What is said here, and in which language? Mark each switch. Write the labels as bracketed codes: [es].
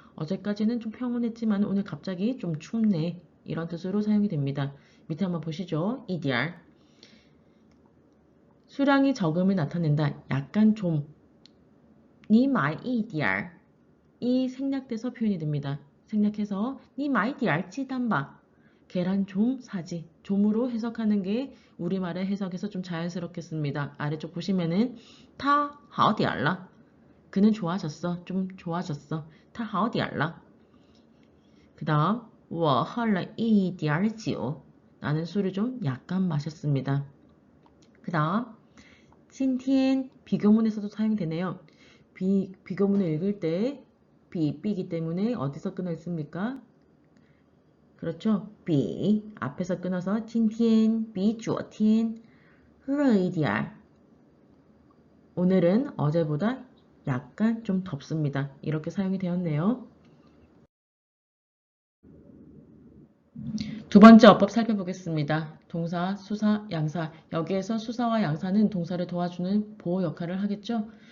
[ko] 어제까지는 좀 평온했지만 오늘 갑자기 좀 춥네. 이런 뜻으로 사용이 됩니다. 밑에 한번 보시죠. EDR. 수량이 적음을 나타낸다. 약간 좀. [zh] 你买一点儿. [ko] 이 생략돼서 표현이 됩니다. 생략해서 [zh] 你买点儿鸡蛋吧. [ko] 계란 좀 사지. 좀으로 해석하는 게 우리말의 해석에서 좀 자연스럽겠습니다. 아래쪽 보시면은 [zh] 他好点了. [ko] 그는 좋아졌어. 좀 좋아졌어. [zh] 他好点了. [ko] 그 다음 [zh] 我喝了一点酒. [ko] 나는 술을 좀 약간 마셨습니다. 그 다음 今天비교문에서도 사용되네요. 비교문을 읽을 때 삐기 때문에 어디서 끊어 있습니까? 그렇죠. [zh] 比 [ko] 앞에서 끊어서 [zh] 今天比昨天热一点. [ko] 오늘은 어제보다 약간 좀 덥습니다. 이렇게 사용이 되었네요. 두 번째 어법 살펴보겠습니다. 동사, 수사, 양사. 여기에서 수사와 양사는 동사를 도와주는 보호 역할을 하겠죠.